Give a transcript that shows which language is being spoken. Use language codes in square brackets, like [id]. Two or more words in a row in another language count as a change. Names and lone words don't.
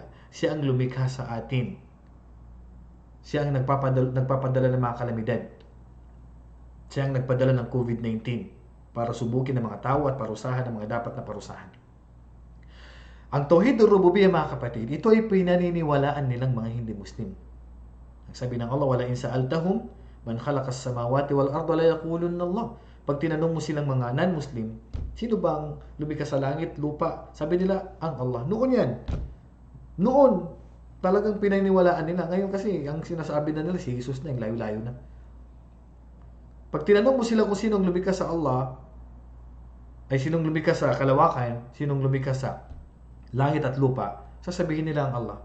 [tl] Siya ang lumikha sa atin. Siya ang nagpapadala ng mga kalamidad. Siya ang nagpadala ng COVID-19 para subukin ng mga tao at parusahan ng mga dapat na parusahan. Ang [ar] توحيد الربوبية [tl] mga kapatid, ito ay pinaniniwalaan nilang mga hindi Muslim. Ang sabi ng Allah, [ar] ولئن سألتهم من خلق السماوات والأرض ليقولن الله. [tl] Pag tinanong mo silang mga non-Muslim, sino bang lumikha sa langit, lupa? Sabi nila, ang Allah. Noon yan. Noon, talagang pinaniniwalaan nila. Ngayon kasi, ang sinasabi na nila, si Jesus na, yung layo-layo na. Pag tinanong mo sila kung sinong lumikha sa Allah, ay sinong lumikha sa kalawakan, sinong lumikha sa langit at lupa, sasabihin nila ang Allah.